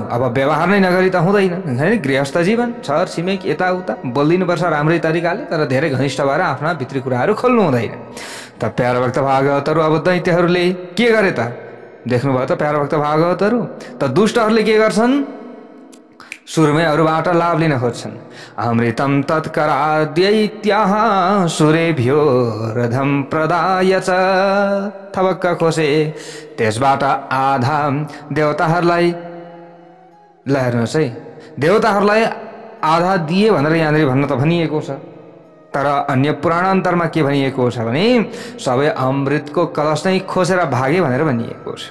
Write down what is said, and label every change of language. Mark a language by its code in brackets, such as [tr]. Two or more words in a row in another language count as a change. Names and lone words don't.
[ne] अब व्यवहार नै नगरी त हुँदैन हैन। गृहस्थ जीवन, छर छिमेक यताउता बोलिदिनुपर्छ राम्रै तरिकाले, तर धेरै घनिष्ठ भएर आफ्ना भित्री कुराहरू खोल्नु हुँदैन। त प्यारो भक्त भागवतहरू अब दैत्यहरूले के गरे त देख्नुभयो त? प्यारो भक्त भागवतहरू त दुष्टहरूले के गर्छन्? सुरुमै अरूबाट लाभ लिन खोज्छन्। [sa] अमृतम तत्कराद्यैत्याः सुरेभ्यो रथम प्रदाय च। [ne] थबक्क खोसे त्यसबाट आधा देवताहरूलाई, ल हेर्नुहोस् है, देवताहरूलाई आधा दिए भनेर यहाँनिर भन्न त भनिएको छ, तर अन्य पुराणान्तरमा के भनिएको छ भने सबै अमृतको कलश नै खोसेर भागे भनेर भनिएको छ।